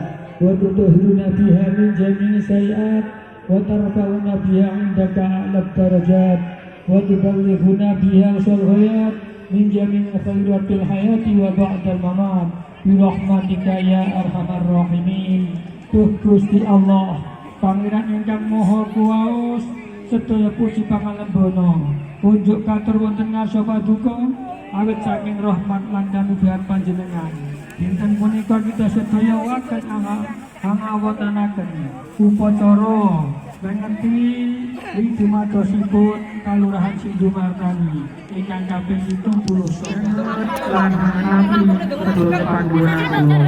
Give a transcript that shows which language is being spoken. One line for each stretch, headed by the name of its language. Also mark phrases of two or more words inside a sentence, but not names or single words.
Arabic: وتطهرنا بها من جميع السيئات وترفعنا بها عندك أعلى الدرجات وتبلغنا بها أقصى الغايات من جميع الخيرات في الحياة وبعد الممات برحمتك يا أرحم الراحمين.
Javanese: Gusti Allah Pangeran ingkang Maha Kuwaos sedaya puji pangalembono unjuk katur wonten ngarsa paduka awit saking rahmat lan kanugrahan panjenengan. Dinten punika kita sedaya waken angawontenaken upacara ngenti widumadosipun Kalurahan Sindumartani ingkang kaping 79 lan nami sedaya panjenengan.